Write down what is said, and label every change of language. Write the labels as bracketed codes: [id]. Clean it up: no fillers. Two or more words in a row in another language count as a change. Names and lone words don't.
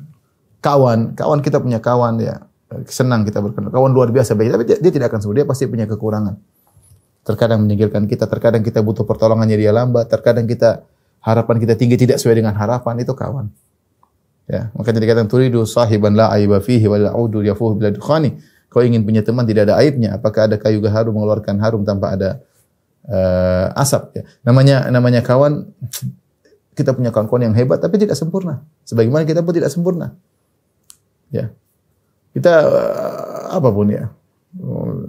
[id] Kawan kita punya kawan, ya. Senang kita berkenalan. Kawan luar biasa baik, tapi dia tidak akan sempurna, dia pasti punya kekurangan. Terkadang menyingkirkan kita, terkadang kita butuh pertolongannya, dia lambat, terkadang harapan kita tinggi tidak sesuai dengan harapan, itu kawan. Ya, makanya dikatakan [ar] تريد صاحبا لا عيب فيه ولا عود يفوح بلا دخان. [id] Kau ingin punya teman tidak ada aibnya, apakah ada kayu gaharu mengeluarkan harum tanpa ada asap, ya. Namanya kawan, kita punya kawan-kawan yang hebat tapi tidak sempurna. Sebagaimana kita pun tidak sempurna. Ya. Kita apapun, ya.